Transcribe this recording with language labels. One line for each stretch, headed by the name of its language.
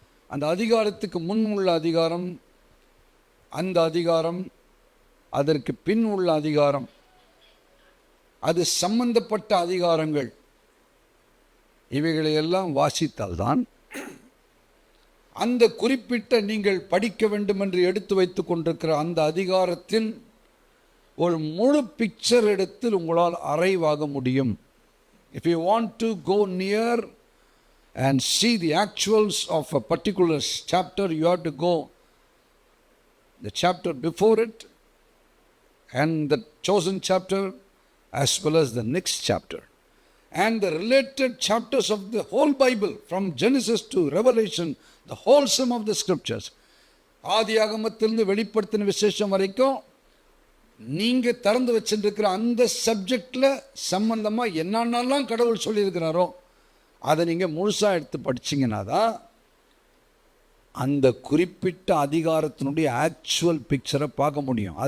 Tamil: அந்த அதிகாரத்துக்கு முன் உள்ள அதிகாரம், அந்த அதிகாரம், அதற்கு பின் உள்ள அதிகாரம், அது சம்பந்தப்பட்ட அதிகாரங்கள், இவைகளையெல்லாம் வாசித்தால்தான் அந்த குறிப்பிட்ட நீங்கள் படிக்க வேண்டும் என்று எடுத்து வைத்து கொண்டிருக்கிற அந்த அதிகாரத்தின் ஒரு முழு பிக்சர் எடுத்து உங்களால் அரைவாக முடியும்.
English: If you want to go near and see the actuals of a particular chapter, you have to go the chapter before it and the chosen chapter as well as the next chapter and the related chapters of the whole Bible from Genesis to Revelation, the whole sum of the scriptures.
Tamil: ஆதியாகமத்திலிருந்து வெளிப்படுத்தின விசேஷம் வரைக்கும் நீங்கள் திறந்து வச்சுருக்கிற அந்த சப்ஜெக்டில் சம்பந்தமாக என்னென்னலாம் கடவுள் சொல்லியிருக்கிறாரோ அதை நீங்கள் முழுசாக எடுத்து படிச்சிங்கன்னா தான் அந்த குறிப்பிட்ட அதிகாரத்தினுடைய ஆக்சுவல் பிக்சரை பார்க்க முடியும்.